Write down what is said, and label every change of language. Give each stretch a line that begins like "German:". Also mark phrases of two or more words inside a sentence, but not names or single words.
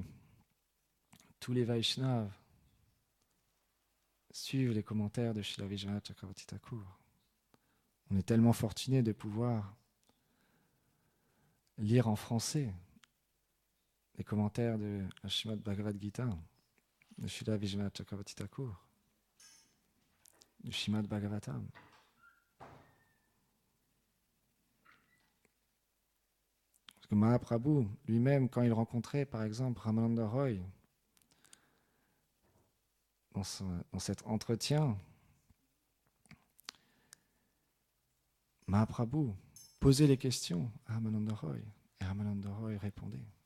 French: Tous les Vaishnavas suivent les commentaires de Srila Vishwanath Chakravarti Thakur. On est tellement fortunés de pouvoir lire en français les commentaires de la Srimad Bhagavad Gita de Srila Vishwanath Chakravarti Thakur, du Srimad Bhagavatam. Parce que Mahaprabhu, lui-même, quand il rencontrait, par exemple, Ramananda Roy, dans cet entretien, Mahaprabhu posait les questions à Ramananda Roy, et Ramananda Roy répondait.